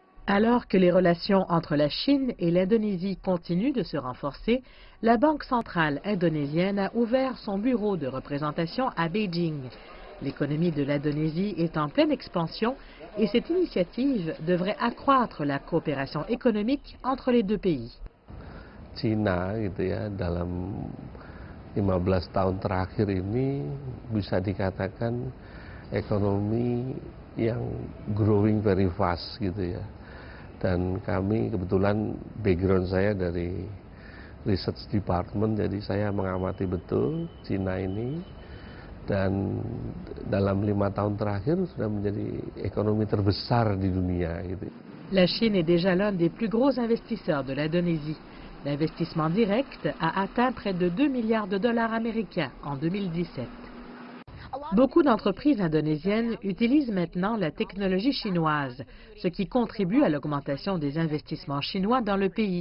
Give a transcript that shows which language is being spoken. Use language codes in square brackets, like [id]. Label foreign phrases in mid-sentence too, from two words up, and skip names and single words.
[fr] Alors que les relations entre la Chine et l'Indonésie continuent de se renforcer, la Banque centrale indonésienne a ouvert son bureau de représentation à Beijing. L'économie de l'Indonésie est en pleine expansion et cette initiative devrait accroître la coopération économique entre les deux pays. [id] Cina gitu ya, dalam 15 tahun terakhir ini bisa dikatakan ekonomi yang [en] growing very fast [id] gitu ya. Dan kami kebetulan background saya dari [en] research department, [id] jadi saya mengamati betul Cina ini dan dalam 5 tahun terakhir sudah menjadi ekonomi terbesar di dunia gitu. [fr] La Chine est déjà l'un des plus gros investisseurs de l'Indonésie. L'investissement direct a atteint près de 2 milliards de dollars américains en 2017. Beaucoup d'entreprises indonésiennes utilisent maintenant la technologie chinoise, ce qui contribue à l'augmentation des investissements chinois dans le pays.